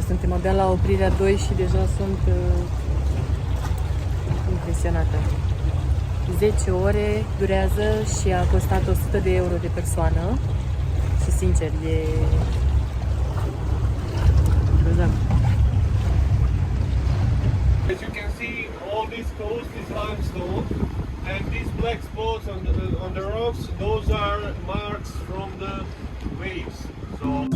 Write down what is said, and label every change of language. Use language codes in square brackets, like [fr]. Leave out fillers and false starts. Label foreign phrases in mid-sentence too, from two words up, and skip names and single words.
[ro] Suntem abia la oprirea 2 și deja sunt impresionată. 10 ore durează și a costat 100 de euro de persoană și sincer e grozav. [en] As you can see, all this coast is limestone, and these black spots on the rocks, those are marks from the waves. So.